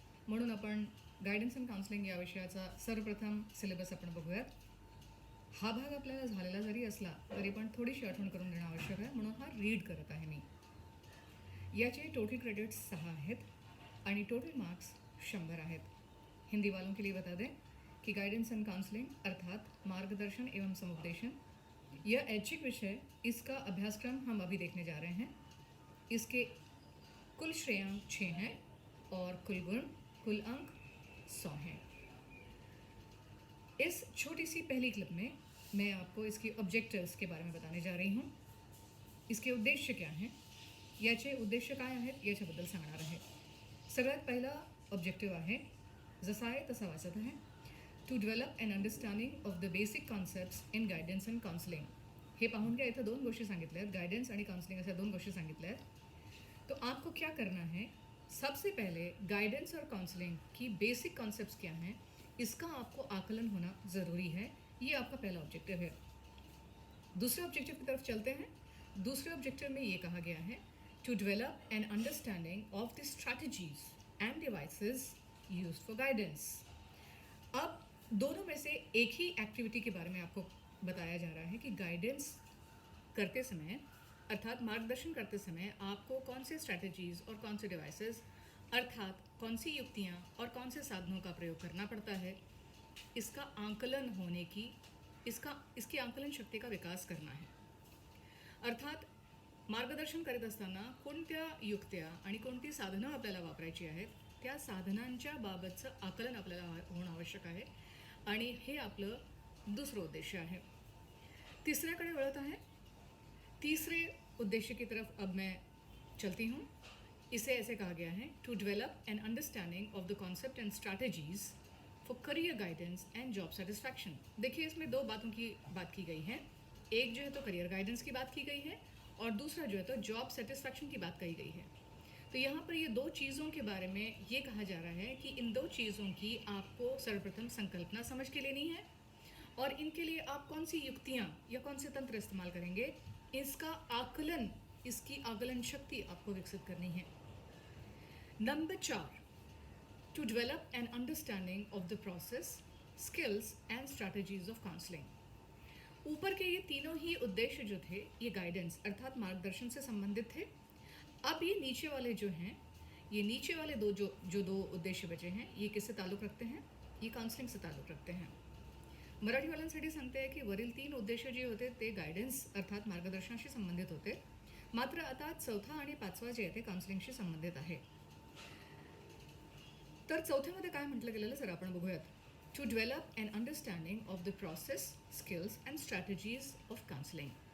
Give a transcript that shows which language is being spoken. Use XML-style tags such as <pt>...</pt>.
<mr>म्हणून आपण guidance and counselling या विषयाचा सर्वप्रथम सिलेबस आपण बघूयात. हा भाग आपल्याला झालेला जरी असला तरी पण थोडीशी आठवण करून देणं आवश्यक आहे, म्हणून हा रीड करत आहे मी. याचे टोटल क्रेडिट्स 6 आहेत आणि टोटल मार्क्स 100 आहेत.</mr> <hi>हिंदी वालों के लिए बता दें कि गाइडेंस एंड काउंसलिंग अर्थात मार्गदर्शन एवं समुपदेशन यह ऐच्छिक विषय, इसका अभ्यासक्रम हम अभी देखने जा रहे हैं. इसके कुल श्रेयांक 6 हैं और कुल अंक 100 हैं. इस छोटी सी पहली क्लिप में मैं आपको इसके ऑब्जेक्टिव्स के बारे में बताने जा रही हूँ. इसके उद्देश्य क्या हैं,</hi> <mr>याचे उद्देश्य काय आहेत याच्याबद्दल सांगणार आहे. सगळ्यात पहिला ऑब्जेक्टिव्ह आहे, जसा आहे तसा वाचत आहे,</mr> <en>To develop an understanding of the basic concepts in guidance and counselling.</en> <mr>हे पाहून घ्या, इथं 2 गोष्टी सांगितल्या आहेत, गाइडेंस आणि काउंसलिंग अशा 2 गोष्टी सांगितल्या आहेत.</mr> <hi>तो आपको क्या करना है, सबसे पहले गाइडेंस और काउंसलिंग की बेसिक कॉन्सेप्ट्स क्या हैं, इसका आपको आकलन होना ज़रूरी है. ये आपका पहला ऑब्जेक्टिव है. दूसरे ऑब्जेक्टिव की तरफ चलते हैं. दूसरे ऑब्जेक्टिव में ये कहा गया है,</hi> <en>To develop an understanding of the strategies and devices used for guidance.</en> <hi>अब दोनों में से एक ही एक्टिविटी के बारे में आपको बताया जा रहा है कि गाइडेंस करते समय अर्थात मार्गदर्शन करते समय आपको कौन से स्ट्रैटेजीज़ और कौन से डिवाइसेस अर्थात कौन सी युक्तियाँ और कौन से साधनों का प्रयोग करना पड़ता है, इसका आंकलन होने की इसकी आंकलन शक्ती का विकास करना है.</hi> <mr>अर्थात मार्गदर्शन करीत असताना कोणत्या युक्त्या आणि कोणती साधनं आपल्याला वापरायची आहेत, त्या साधनांच्या बाबतचं आकलन आपल्याला होणं आवश्यक आहे आणि हे आपलं दुसरं उद्देश्य आहे. तीसऱ्याकडे वळत आहे.</mr> <hi>तीसरे उद्देश्य की तरफ अब मैं चलती हूँ. इसे ऐसे कहा गया है,</hi> <en>To develop an understanding of the concept and strategies for career guidance and job satisfaction.</en> <hi>देखिए, इसमें 2 बातों की बात की गई है. एक जो है तो करियर गाइडेंस की बात की गई है और दूसरा जो है तो जॉब सेटिस्फैक्शन की बात कही गई है. तो यहाँ पर ये 2 चीज़ों के बारे में ये कहा जा रहा है कि इन 2 चीज़ों की आपको सर्वप्रथम संकल्पना समझ के लेनी है और इनके लिए आप कौन सी युक्तियाँ या कौन से तंत्र इस्तेमाल करेंगे, इसका आकलन, इसकी आकलन शक्ति आपको विकसित करनी है.</hi> <en>Number 4, to develop an understanding of the process, skills and strategies of counselling.</en> <hi>ऊपर के ये तीनों ही उद्देश्य जो थे ये गाइडेंस अर्थात मार्गदर्शन से संबंधित थे. अब ये नीचे वाले जो हैं, ये नीचे वाले जो 2 उद्देश्य बचे हैं, ये किससे ताल्लुक़ रखते हैं, ये काउन्सलिंग से ताल्लुक़ रखते हैं.</hi> <mr>मराठीवाल्यांसाठी सांगते आहे की वरील 3 उद्देश जे होते ते गायडन्स अर्थात मार्गदर्शनाशी संबंधित होते. मात्र आता 4था आणि 5वा जे आहे ते काउन्सलिंगशी संबंधित आहे. तर 4थ्यामध्ये काय म्हटलं गेलेलं जर आपण बघूयात,</mr> <en>To develop an understanding of the process, skills and strategies of counselling.</en>